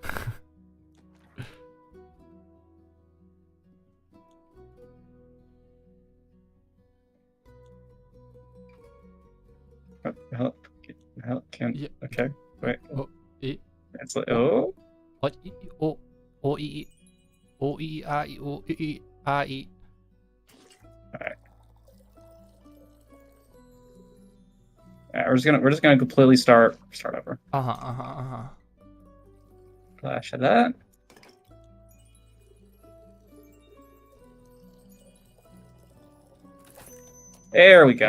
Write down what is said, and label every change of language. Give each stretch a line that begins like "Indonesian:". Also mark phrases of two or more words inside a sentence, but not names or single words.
English: Help, can, Yeah. okay, wait. Oh, It's like, oh. what? O e I o e I e. Alright. We're just gonna completely start over. Flash of that. There we go.